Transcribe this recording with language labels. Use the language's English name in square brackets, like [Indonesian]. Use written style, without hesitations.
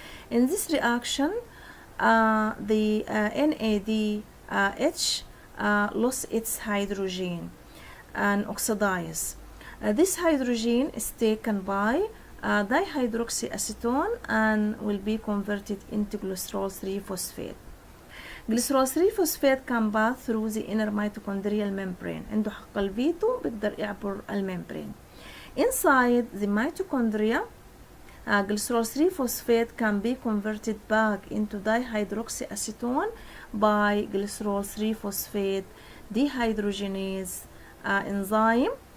[English] In this reaction, the NADH lost its hydrogen and oxidize. This hydrogen is taken by dihydroxyacetone and will be converted into glycerol 3-phosphate. Glycerol 3-phosphate can pass through the inner mitochondrial membrane. [Arabic] عنده حق الفيتو بيقدر يعبر الممبرين. [English] Inside the mitochondria, glycerol 3-phosphate can be converted back into dihydroxyacetone by glycerol 3-phosphate dehydrogenase enzyme.